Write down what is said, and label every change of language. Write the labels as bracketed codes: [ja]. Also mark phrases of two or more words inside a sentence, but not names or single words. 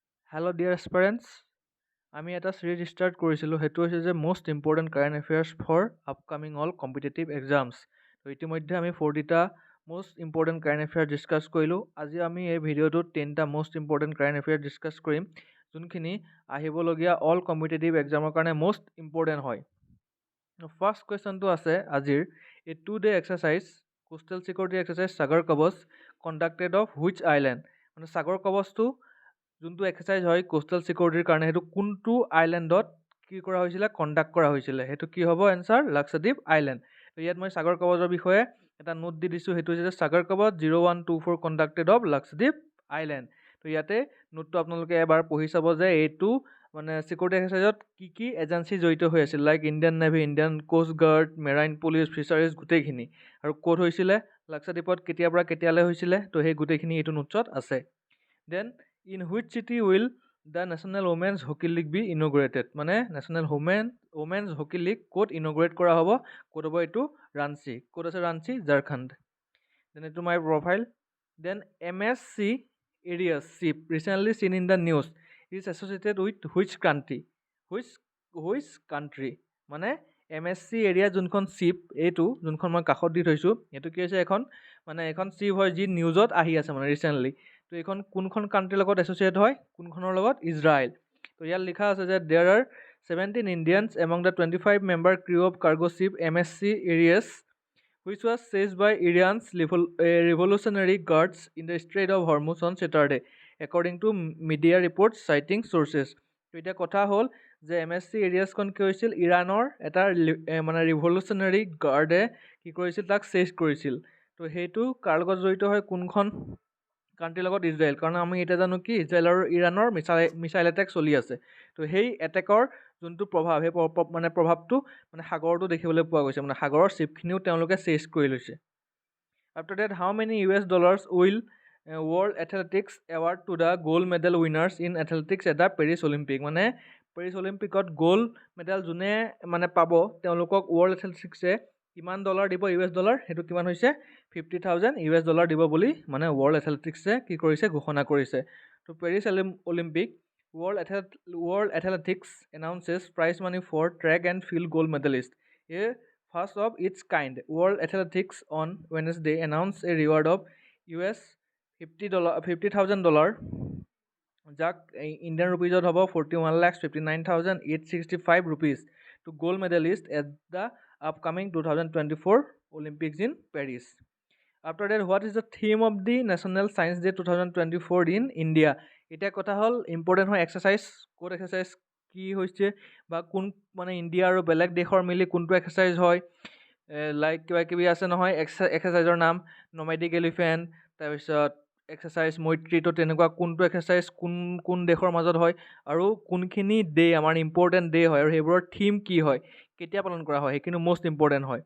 [en] Hello dear aspirants, [as] আমি এটা [en] series start [as] কৰিছিলোঁ সেইটো হৈছে যে [en] most important current affairs for upcoming all competitive exams। [as] তো ইতিমধ্যে আমি 40টা [en] most important current affairs [as] ডিছকাছ কৰিলোঁ। আজি আমি এই ভিডিঅ'টোত 10টা [en] most important current affairs [as] ডিছকাছ কৰিম যোনখিনি আহিবলগীয়া [en] all competitive exam [as] ৰ কাৰণে [en] most important [as] হয়। [en] first questionটো [as] আছে আজিৰ [en] a 2-day exercise coastal security exercise সাগৰ কৱচ conducted of which island। [as] মানে সাগৰ কৱচটো যোনটো এক্সাৰচাইজ হয় [en] coastal securityৰ [as] কাৰণে সেইটো কোনটো আইলেণ্ডত কি কৰা হৈছিলে কণ্ডাক্ট কৰা হৈছিলে সেইটো কি হ'ব এনচাৰ লাক্ষাদ্বীপ আইলেণ্ড। তো ইয়াত মই সাগৰ কৱচৰ বিষয়ে এটা নোট দি দিছোঁ সেইটো হৈছে সাগৰ কৱচ 0124 [en] conducted of Lakshadweep Island. [as] তো ইয়াতে নোটটো আপোনালোকে এবাৰ পঢ়ি চাব যে এইটো মানে [en] security exerciseত [as] কি কি এজেঞ্চি জড়িত হৈ আছিল লাইক ইণ্ডিয়ান নেভি, ইণ্ডিয়ান কোষ্ট গাৰ্ড, মেৰাইন পুলিচ, ফিচাৰিজ গোটেইখিনি আৰু ক'ত হৈছিলে লাক্ষাদ্বীপত কেতিয়াৰ পৰা কেতিয়ালৈ হৈছিলে তো সেই গোটেইখিনি এইটো নোটছত আছে। [en] দেন in which city will the national women's hockey league be inaugurated মানে national women's hockey league [as] ক'ত inaugurate কৰা হ'ব ক'ত হ'ব এইটো ৰাঞ্চি। ক'ত আছে ৰাঞ্চি ঝাৰখণ্ড। then এইটো [en] my profile then MSC Aries ship recently seen in the news is associated with which country which country [as] মানে MSC এৰিয়া যোনখন শ্বিপ এইটো যোনখন মই কাষত দি থৈছোঁ এইটো কি হৈছে এখন মানে এখন শ্বিপ হয় যি নিউজত আহি আছে মানে ৰিচেণ্টলি। তো এইখন কোনখন কাণ্ট্ৰিৰ লগত এছ'চিয়েট হয় কোনখনৰ লগত ইজৰাইল। তো ইয়াত লিখা আছে যে [en] there are 17 Indians among the 25 member crew of cargo ship MSC Aries which was seized by Iran's revolutionary guards in the Strait of Hormuz on Saturday according to media reports citing sources। [as] তো এতিয়া কথা হ'ল যে MSC Ariesখন কি হৈছিল ইৰাণৰ এটা মানে [en] revolutionary guardsে [as] কি কৰিছিল তাক চেজ কৰিছিল। তো সেইটো কাৰ লগত জড়িত হয় কোনখন কাণ্ট্ৰিৰ লগত ইজৰাইল, কাৰণ আমি এতিয়া জানো কি ইজৰাইল আৰু ইৰাণৰ [en] missile attack [as] চলি আছে। তো সেই এটেকৰ যোনটো প্ৰভাৱ সেই মানে প্ৰভাৱটো মানে সাগৰতো দেখিবলৈ পোৱা গৈছে মানে সাগৰৰ শ্বিপখিনিও তেওঁলোকে চেজ কৰি লৈছে। [en] after that how many $US will World Athletics award to the gold medal winners in athletics at the Paris Olympic [as] মানে পেৰিছ অলিম্পিকত [en] gold medal [as] যোনে মানে পাব তেওঁলোকক ৱৰ্ল্ড এথলেটিক্সে কিমান ডলাৰ দিব $US সেইটো কিমান হৈছে $50,000 দিব বুলি মানে ৱৰ্ল্ড এথলেটিক্সে কি কৰিছে ঘোষণা কৰিছে। [en] তো Paris Olympic World Athletics announces prize money for track and field gold medalist a first of its kind. World Athletics on Wednesday announce a reward of $50,000 [as] যাক ইণ্ডিয়ান ৰুপিজত হ'ব [en] 41,59,865 rupees to gold medalist at the upcoming 2024 Olympics in Paris. After that, what is the theme of the National Science Day 2024 in India? [as] এতিয়া কথা হ'ল ইম্পৰ্টেণ্ট হয় এক্সাৰচাইজ ক'ত এক্সাৰচাইজ কি হৈছে বা কোন মানে ইণ্ডিয়া আৰু বেলেগ দেশৰ মিলি কোনটো এক্সাৰচাইজ হয় লাইক কিবা কিবি আছে নহয় এক্সাৰচাইজৰ নাম নমেডিক এলিফেণ্ট তাৰপিছত এক্সাৰচাইজ মৈত্ৰী। তো তেনেকুৱা কোনটো এক্সাৰচাইজ কোন দেশৰ মাজত হয় আৰু কোনখিনি ডে আমাৰ [en] important day [as] হয় আৰু সেইবোৰৰ থিম কি হয় কেতিয়া পালন কৰা হয় সেইখিনি [en] most important [as] হয়।